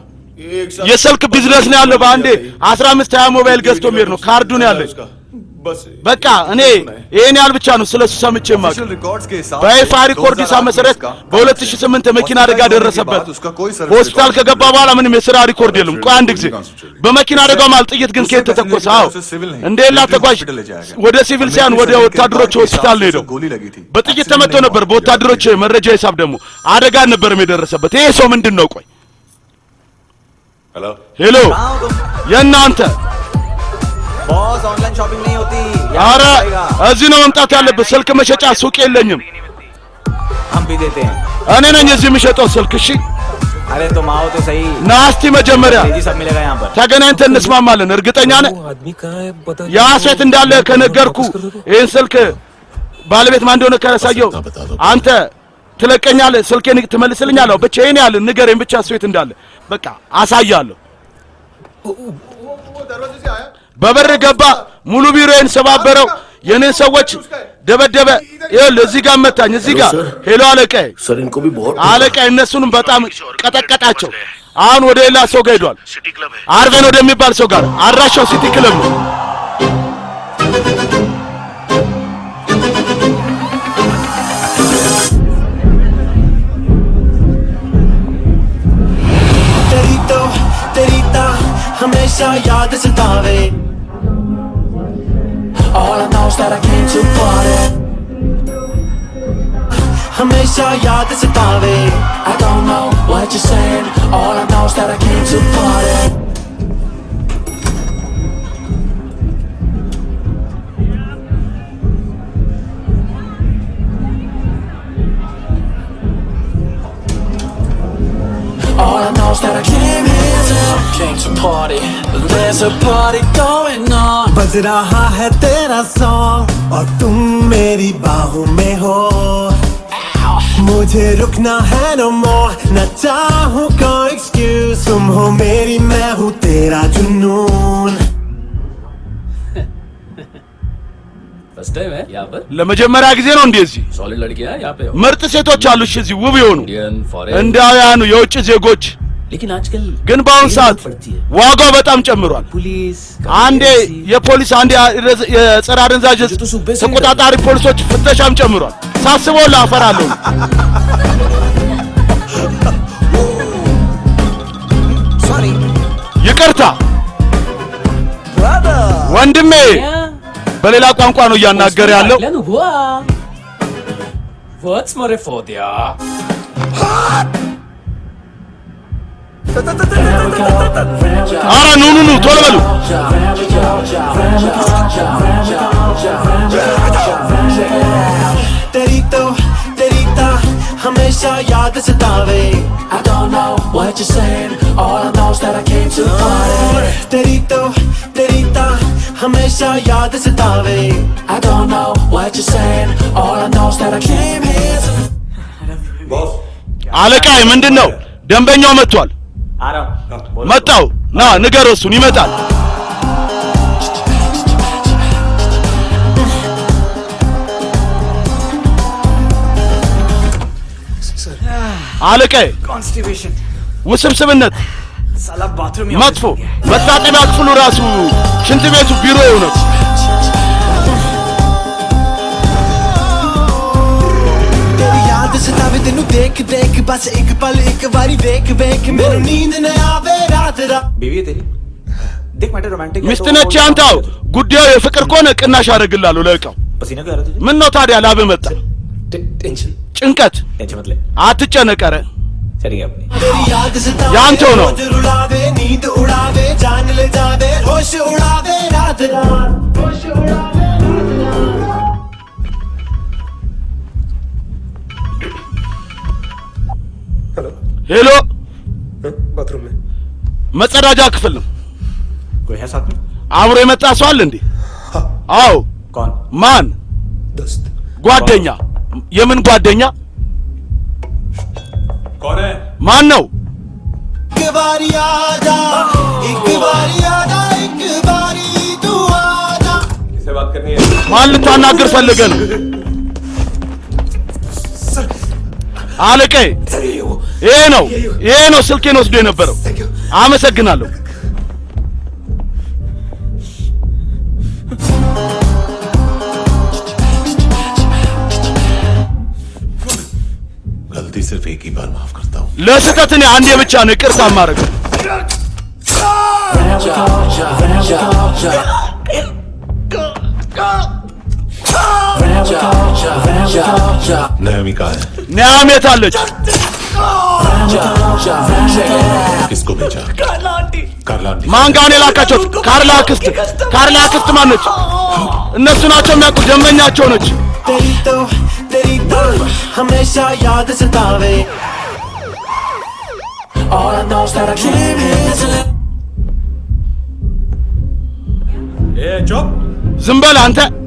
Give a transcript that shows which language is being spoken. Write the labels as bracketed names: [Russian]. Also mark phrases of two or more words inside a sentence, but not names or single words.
[Amharic] የስልክ ቢዝነስ ነው ያለው። በአንዴ 15-20 ሞባይል ገዝቶ የሚሄድ ነው። ካርዱን ያለው በቃ እኔ ይሄን ያህል ብቻ ነው ስለሱ ሰምቼ የማውቀው። በይፋ ሪኮርድ መሰረት በ2008 መኪና አደጋ ደረሰበት። ሆስፒታል ከገባ በኋላ ምንም የሥራ ሪኮርድ የለም። ቆይ አንድ ጊዜ በመኪና አደጋው ማለት ጥይት ግን ከየት ተተኮሰ? አዎ እንደላ ተጓዥ ወደ ሲቪል ሳይሆን ወደ ወታደሮች ሆስፒታል ነው ሄደው። በጥይት ተመቶ ነበር። በወታደሮች መረጃ ሂሳብ ደግሞ አደጋ ነበር የደረሰበት። ይሄ ሰው ምንድነው? ቆይ ሄሎ የእናንተ [Hindi] बॉस ऑनलाइन शॉपिंग नहीं होती [Amharic] ኧረ እዚህ ነው መምጣት ያለበት። ስልክ መሸጫ ሱቅ የለኝም። [Hindi] हम भी देते हैं [Amharic] እኔ ነኝ እዚህ የምሸጠው ስልክ። እሺ [Hindi] अरे तुम आओ तो सही [Amharic] ናስቲ መጀመሪያ [Hindi] जी सब मिलेगा यहाँ पर [Amharic] ተገናኝተን እንስማማለን። እርግጠኛ ነህ? ያ ሴት እንዳለ ከነገርኩ ይሄን ስልክ ባለቤት ማን እንደሆነ ካሳየው አንተ ትለቀኛለህ፣ ስልኬን ትመልስልኛለህ። ብቻ ይሄን ያህል ንገረኝ ብቻ ሴት እንዳለ በቃ አሳያለሁ። በበር ገባ፣ ሙሉ ቢሮዬን ሰባበረው፣ የኔን ሰዎች ደበደበ። ይኸውልህ እዚህ ጋር መታኝ፣ እዚህ ጋር ሄሎ አለቃዬ፣ አለቃዬ እነሱንም በጣም ቀጠቀጣቸው። አሁን ወደ ሌላ ሰው ጋር ሄዷል። አርቬን ወደሚባል ሰው ጋር። አድራሻው ሲቲ ክለብ ነው። [Hindi] हमेशा याद सतावे [English] All I know is that I came to party [Hindi] हमेशा याद सतावे [English] I don't know what you're saying All I know is that I came to party All I know is that I came here to party There's a party going on [Hindi] बज रहा है तेरा सॉन्ग और तुम मेरी बाहों में हो मुझे रुकना है [English] no more [Hindi] न चाहूँ कोई excuse तुम हो मेरी मैं हूँ तेरा जुनून [English] first time [Hindi] है यहाँ पर [Amharic] ለመጀመሪያ ጊዜ ነው እንደዚህ [Hindi] सॉलिड लड़कियां यहाँ पे [Amharic] ምርጥ ሴቶች አሉ። እዚህ ውብ የሆኑ እንዳውያኑ የውጭ ዜጎች [Hindi] लेकिन आजकल [Amharic] ግን በአሁኑ ሰዓት ዋጋው በጣም ጨምሯል። አንዴ የፖሊስ አንዴ የጸረ አደንዛዥ ተቆጣጣሪ ፖሊሶች ፍተሻም ጨምሯል። ሳስበው ላፈራለሁ። ይቅርታ ወንድሜ በሌላ ቋንቋ ነው እያናገረ ያለው። [English] What's more for dia? [Amharic] ኧረ ኑ ቶሎ በሉ። [Hindi] हमेशा याद सतावे [English] I don't know what you're saying All I know is that I came to party [Hindi] तेरी तो हमेशा याद सतावे [English] I don't know what you're saying All I know is that I came here [Amharic] አለቃዬ ምንድነው? ደንበኛው መጥቷል። [Hindi] आ रहा हूँ [Amharic] መጣው ና ንገረው እሱን ይመጣል አለቀ [Hindi] कॉन्स्टिपेशन [Amharic] ውስብስብነት [Hindi] साला बाथरूम [Amharic] መጥፎ መታጠቢያ ክፍሉ ራሱ ሽንት ቤቱ ቢሮው ነው [Hindi] तेरी याद सतावे तेनू देख देख बस एक पल एक बारी देख देख मेनू नींद न आवे रात रात बीवी है तेरी देख मैं रोमांटिक [Amharic] ሚስት ነች አንተው ጉዳዩ የፍቅር ከሆነ ቅናሽ አደርግልሃለሁ ለእቃው [Hindi] पसीना क्यों आ रहा तुझे [Amharic] ምን ነው ታዲያ ላብ መጣ [Hindi] टेंशन [Amharic] ጭንቀት [Hindi] टेंशन मत ले [Amharic] አትጨነቅ ኧረ [Hindi] चलिए अपनी तेरी याद सतावे [Amharic] ያንተው ነው [Hindi] रोज रुलावे नींद उड़ावे जान ले जावे होश उड़ावे रात रात होश उड़ावे हेलो [Amharic] ሄሎ [Hindi] बाथरूम में [Amharic] መጸዳጃ ክፍል ነው [Hindi] कोई है साथ में [Amharic] አብሮ የመጣ ሰው አለ እንዴ አዎ [Hindi] कौन [Amharic] ማን [Hindi] दोस्त [Amharic] ጓደኛ የምን ጓደኛ [Hindi] कौन है [Amharic] ማን ነው [Hindi] एक बारी आजा एक बारी आजा एक बारी तू आजा किससे बात करनी है [Amharic] ማን ልታናግር ፈልገህ ነው አለቀይ ይሄ ነው ስልኬን ወስዶ የነበረው አመሰግናለሁ [Hindi] गलती सिर्फ एक ही बार माफ करता हूँ [Amharic] ለስህተት እኔ አንዴ ብቻ ነው ይቅርታ የማደርገው [Hindi] नयमी कहाँ है [Amharic] ኒያም የት አለች [Hindi] किसको भेजा कार्ला आंटी [Amharic] ማን ጋር ነው የላካቸው ካርላ አክስት ማነች እነሱ ናቸው የሚያውቁ ደንበኛቸው ነች [Hindi] तेरी तो हमेशा याद सतावे [English] All I know is that I came here to live [Hindi] ए चुप [Amharic] ዝም በል አንተ